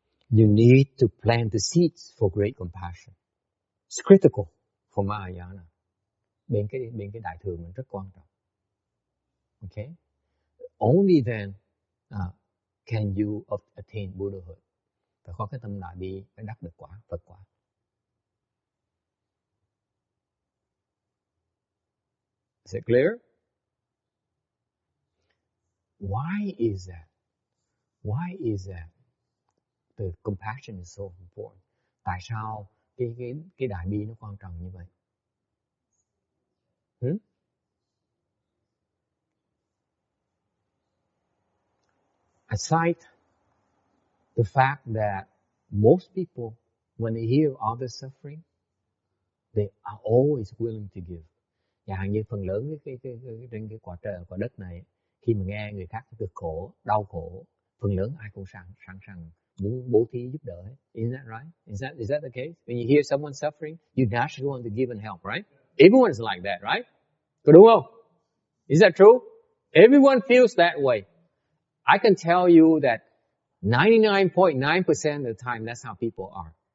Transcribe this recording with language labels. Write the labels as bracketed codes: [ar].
[en] You need to plant the seeds for great compassion. It's critical for Mahayana. [vi] Bên cái đại thừa mình rất quan trọng. [en] Okay? Only then can you attain Buddhahood. [vi] Phải có cái tâm đại bi, phải đắc được quả, Phật quả. [en] Is it clear? Why is that? Why is that? The compassion is so important. [vi] Tại sao cái đại bi nó quan trọng như vậy? [en] Aside the fact that most people, when they hear others suffering, they are always willing to give. [vi] Chẳng hạn như phần lớn trên cái quả đất này, khi mà nghe người khác cực khổ, đau khổ, phần lớn ai cũng sẵn sàng muốn bố thí giúp đỡ. [en] Isn't that right? Is that the case? When you hear someone suffering, you naturally want to give and help, right? Everyone is like that, right? [vi] Có đúng không? [en] Is that true? Everyone feels that way. I can tell you that 99.9% of the time, that's how people are.